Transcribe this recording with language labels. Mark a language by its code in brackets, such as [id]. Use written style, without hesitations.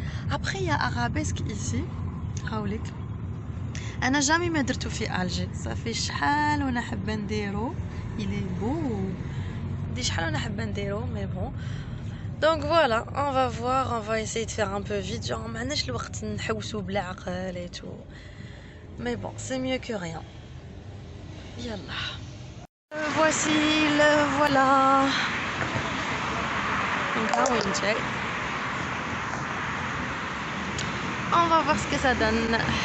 [fr] Après il y a Arabesque ici. [ar] أنا jamais ما درتو في Alger. [fr] Ça fait [ar] شحال وانا حابه نديرو. [fr] Il est beau. [ar] دي شحال وانا حابه نديرو [fr] mais bon. Donc voilà, on va voir, on va essayer de faire un peu vite. Genre [ar] ما عندناش الوقت نحوسو بلا عقل [fr] et tout. Mais bon, c'est mieux que rien. [ar] يلا. [fr] Voici le voilà. Donc là, on va voir ce que ça donne.